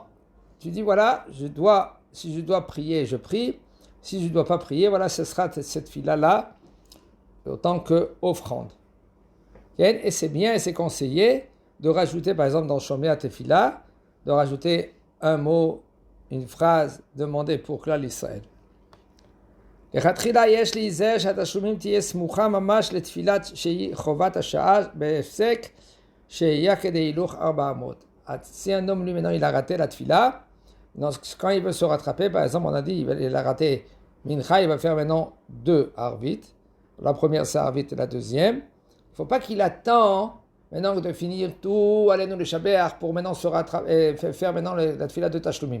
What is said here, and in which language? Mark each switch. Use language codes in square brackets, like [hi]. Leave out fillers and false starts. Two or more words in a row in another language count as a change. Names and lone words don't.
[fr] Tu dis voilà, si je dois prier, je prie. Si je ne dois pas prier, voilà, ce sera cette tfila-là autant qu'offrande. Et c'est bien et c'est conseillé de rajouter, par exemple, dans [he] שומע תפילה, [fr] de rajouter un mot, une phrase demandée pour [he] כלל ישראל. לכתחילה יש להיזהר שהתשלומים תהיה סמוכה ממש לתפילת שהיא חובת השעה בהפסק שיהיה כדי הילוך 400. [fr] Si un homme lui maintenant il a raté la tfila, quand il veut se rattraper, par exemple on a dit il a raté Mincha, il va faire maintenant 2 Arvit. La première c'est Arvit et la deuxième. Il ne faut pas qu'il attend maintenant de finir tout, allez nous le Shabbat pour maintenant se rattraper, faire maintenant la tfila de Tashlumim.